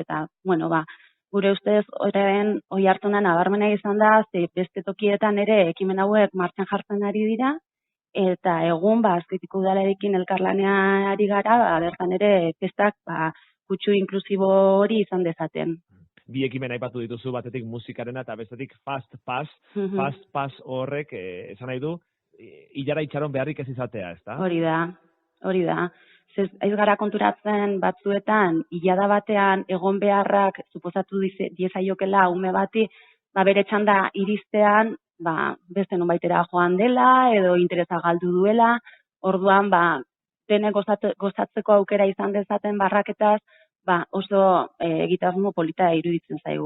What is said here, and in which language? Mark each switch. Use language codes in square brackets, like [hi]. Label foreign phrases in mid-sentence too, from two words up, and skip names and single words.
[eu] Eta, gure ustez, hori hartunan nabarmena izan da, beste tokietan ere ekimen hauek martxan jartzen ari dira, eta egun Azpeitiko udalarekin elkarlanean ari gara, bertan ere festak kutsu inklusibo hori izan dezaten. Bi ekimen aipatu dituzu, batetik musikarena eta bestetik [en] fast pass. Fast pass [eu] horrek esan nahi du, ilara itxaron beharrik ez izatea, ezta? Hori da. Ez gara konturatzen batzuetan, ilada batean egon beharrak suposatu diezaiokela ume bati, bere txanda iristean, beste nonbaitera joan dela, edo interesa galdu duela, orduan, denek gozatzeko aukera izan dezaten barraketaz, oso egitasmo polita iruditzen zaigu.